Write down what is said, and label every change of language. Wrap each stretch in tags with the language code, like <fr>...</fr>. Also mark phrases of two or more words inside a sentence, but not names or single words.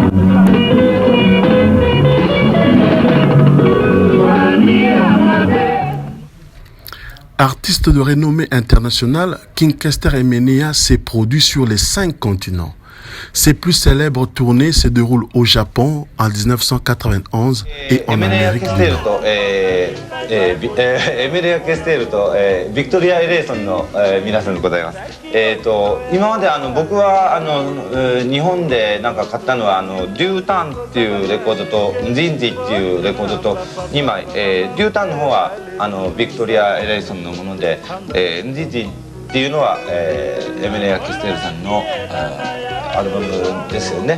<fr>Artiste de renommée internationale, King Kester Emenea s'est produit sur les 5 continents. Ses plus célèbres tournées se déroulent au Japon en 1991 et en Amérique du Nord.</fr> <ja>エメレア・ケステールと、ビクトリア・エレイソンの、皆さんでございます。今まで僕は日本でなんか買ったのはデュータンっていうレコードとンジンジっていうレコードと2枚、デュータンの方はビクトリア・エレイソンのもので、ンジンジっていうのは、エメレア・ケステールさんの、アルバムですよね。</ja>